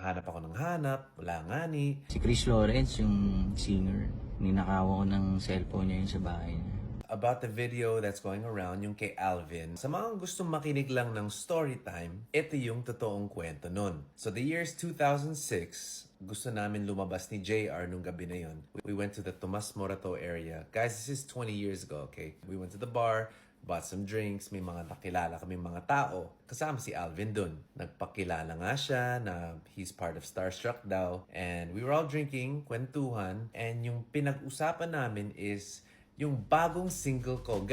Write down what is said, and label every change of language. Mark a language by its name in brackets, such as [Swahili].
[Filipino] Hanap ako ng hanap, wala nga ni. Si Chris Lawrence, yung singer, ninakaw ko ng cellphone niya yun sa bahay niya. [English] About the video that's going around, [Filipino] yung kay Alvin. Sa mga gustong makinig lang ng story time, ito yung totoong kwento nun. [English] So the year's 2006, [Filipino] gusto namin lumabas ni JR nung gabi na yun. [English] We went to the Tomas Morato area. Guys, this is 20 years ago, okay? We went to the bar, bought some drinks, [Filipino] may mga nakilala kami mga tao. Kasama si Alvin dun. Nagpakilala nga siya na [English] he's part of Starstruck [Filipino] daw. [English] And we were all drinking, kwentuhan, and [Filipino] yung pinag-usapan namin [English] is [Filipino] yung bagong [English] single ko.